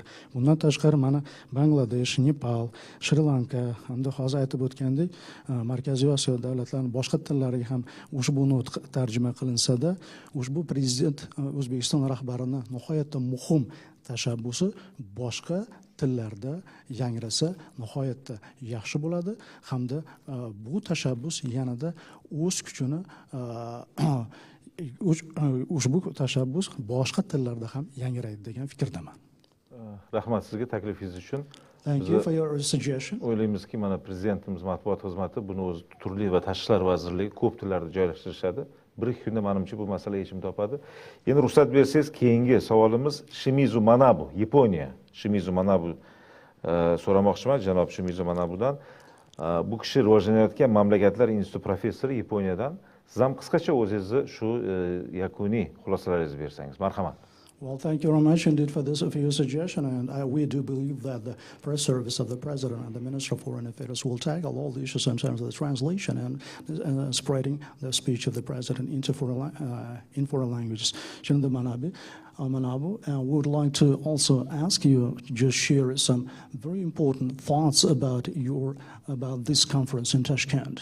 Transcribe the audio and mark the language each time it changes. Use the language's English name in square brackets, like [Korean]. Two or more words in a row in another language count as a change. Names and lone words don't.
[Uzbek] Bundan tashqari mana Bangladesh, Nepal, Sri Lanka hamda hozir aytib o'tgandek, Markaziy Osiyo davlatlarining boshqa tillariga ham ushbu nutq tarjima qilinsa-da, ushbu prezident O'zbekiston rahbarining nihoyatda muhim tashabbusi boshqa tillarda yangrasa nihoyatda yaxshi bo'ladi hamda bu tashabbus yanada o'z kuchini ushbu tashabbus boshqa tillarda ham yangraydi degan fikrdaman. Rahmat sizga taklifingiz uchun. [English] Thank you for your suggestion. [Uzbek] O'ylaymizki, mana prezidentimiz matbuot xizmati buni o'z turli va tashqi ishlar vazirligi ko'p tillarda joylashtirishadi. Bir-ikki kunda menimcha bu masala yechim topadi. Endi ruxsat bersangiz, keyingi savolimiz Shimizu Manabu, Yaponiya. Shimizu Manabu so'ramoqchiman, janob Shimizu Manabudan. Bu kishi rivojlanayotgan mamlakatlar instituti professori Yaponiyadan. Siz ham qisqacha o'zingizni shu yakuniy xulosalaringizni bersangiz. Marhamat. [English] Well, thank you very much indeed for your suggestion, and we do believe that the press service of the President and the Minister of Foreign Affairs will tackle all the issues in terms of the translation and spreading the speech of the President into in foreign languages. Janubiy Manabu, we would like to also ask you to just share some very important thoughts about this conference in Tashkent.